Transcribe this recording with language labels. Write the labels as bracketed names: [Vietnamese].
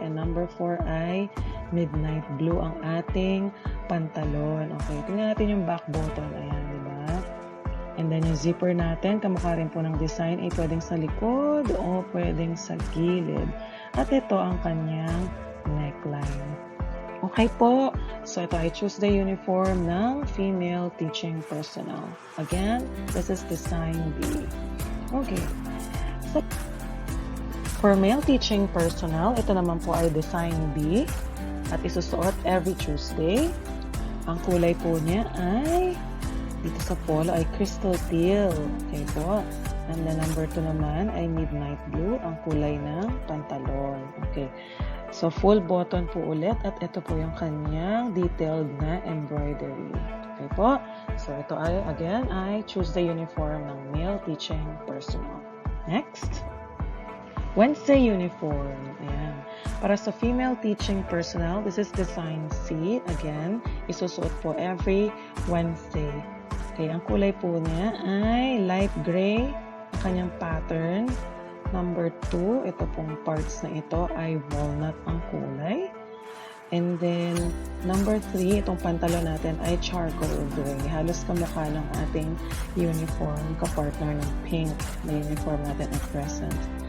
[English] And number 4 [Filipino] ay [English] midnight blue [Filipino] ang ating pantalon. Okay, tingnan natin yung back button. Ayan, di ba? And then yung zipper natin, kamukha rin po ng design ay pwedeng sa likod o pwedeng sa gilid. At ito ang kanyang neckline. Okay po. [English] So, [Filipino] ito ay [English] Tuesday uniform ng female teaching personnel. Again, this is Design B. Okay. So, for male teaching personnel, [Filipino] ito naman po ay [English] Design B. [Filipino] At isusuot [English] every Tuesday. [Filipino] Ang kulay po niya ay, dito sa polo, ay crystal teal. Okay po. And the number 2 naman ay midnight blue, ang kulay ng pantalon. Okay. So, full button po ulit at ito po yung kanyang detailed na embroidery. Okay po? [English] So, [Filipino] ito ay, [English] again, ay Tuesday uniform ng male teaching personnel. Next. Wednesday uniform. [Filipino] Ayan. Para sa [English] female teaching personnel, this is Design C. [Filipino] Again, isusuot po every Wednesday. Okay, ang kulay po niya ay light gray. Ang kanyang pattern. Number 2, ito pong parts na ito ay walnut ang kulay. And then, number 3, itong pantalon natin ay charcoal gray. Halos kamukha ng ating uniform, kapartner ng pink na uniform natin [English] at present.